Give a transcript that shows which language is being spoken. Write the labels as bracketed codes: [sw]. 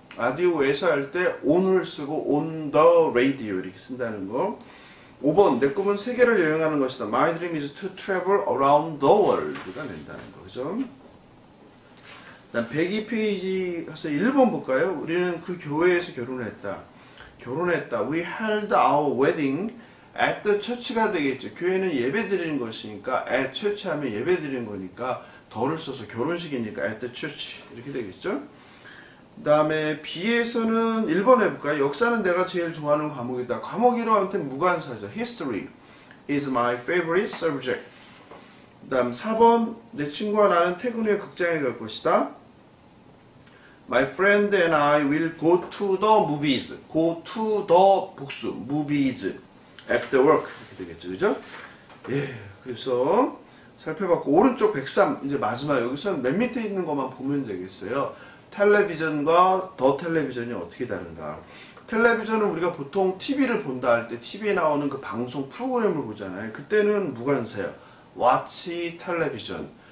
[ko] 라디오에서 할 때 on을 쓰고 on the radio 이렇게 쓴다는 거. 5번 내 꿈은 세계를 여행하는 것이다. [en] My dream is to travel around the world가 된다는 거. [ko] 그죠? 다음 102페이지 가서 1번 볼까요? 우리는 그 교회에서 결혼했다. [en] We held our wedding at the church가 되겠죠. [ko] 교회는 예배 드리는 것이니까 at church 하면 예배 드리는 거니까 더를 써서 결혼식이니까 at the church 이렇게 되겠죠. 그 다음에 B에서는 1번 해볼까요? 역사는 내가 제일 좋아하는 과목이다. 과목 이름한테 무관사죠. [en] History is my favorite subject. [ko] 그 다음 4번 내 친구와 나는 퇴근 후에 극장에 갈 것이다. [en] My friend and I will go to the movies. Go to the 복수 movies after work 이렇게 되겠죠. [ko] 그죠? 예, 그래서 살펴봤고 오른쪽 103 이제 마지막 여기서는 맨 밑에 있는 것만 보면 되겠어요. 텔레비전과 더 텔레비전이 어떻게 다른가? 텔레비전은 우리가 보통 TV를 본다 할 때 TV에 나오는 그 방송 프로그램을 보잖아요. 그때는 무관사예요. watch 텔레비전.